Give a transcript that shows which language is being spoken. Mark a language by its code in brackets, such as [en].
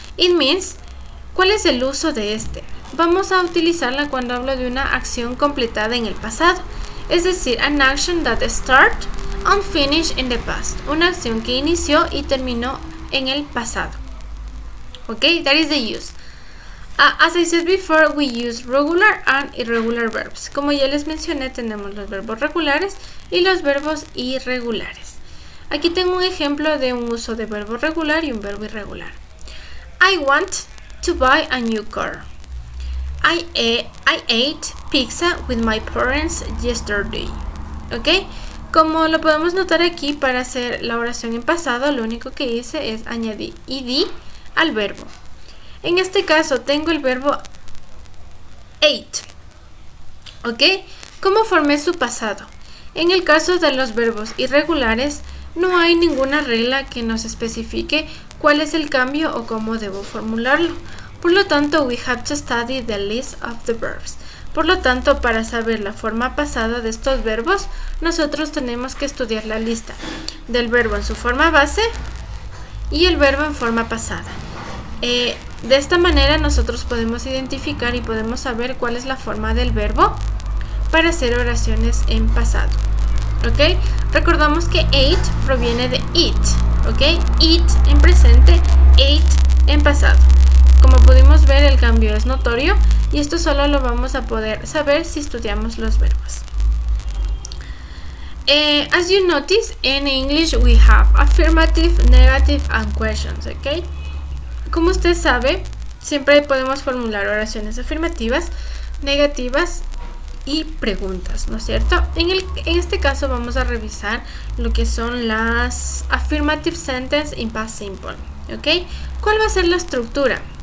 [en] It means, [es] ¿cuál es el uso de este? Vamos a utilizarla cuando hablo de una acción completada en el pasado, es decir, [en] an action that start and finish in the past, [es] una acción que inició y terminó en el pasado, ¿ok? [en] That is the use. As I said before, we use regular and irregular verbs. [es] Como ya les mencioné, tenemos los verbos regulares y los verbos irregulares. Aquí tengo un ejemplo de un uso de verbo regular y un verbo irregular. [en] I want to buy a new car. I ate pizza with my parents yesterday. ¿Ok? [es] Como lo podemos notar aquí, para hacer la oración en pasado, lo único que hice es añadir ed al verbo. En este caso tengo el verbo ate, ¿ok? ¿Cómo formé su pasado? En el caso de los verbos irregulares, no hay ninguna regla que nos especifique cuál es el cambio o cómo debo formularlo. Por lo tanto, [en] we have to study the list of the verbs. [es] Por lo tanto, para saber la forma pasada de estos verbos, nosotros tenemos que estudiar la lista del verbo en su forma base y el verbo en forma pasada. De esta manera nosotros podemos identificar y podemos saber cuál es la forma del verbo para hacer oraciones en pasado, ¿ok? Recordamos que ate proviene de eat, ¿ok? Eat en presente, ate en pasado. Como pudimos ver, el cambio es notorio y esto solo lo vamos a poder saber si estudiamos los verbos. [en] As you notice, in English we have affirmative, negative and questions, ¿ok? [es] Como usted sabe, siempre podemos formular oraciones afirmativas, negativas y preguntas, ¿no es cierto? En este caso vamos a revisar lo que son las [en] affirmative sentence in past simple, [es] ¿ok? ¿Cuál va a ser la estructura?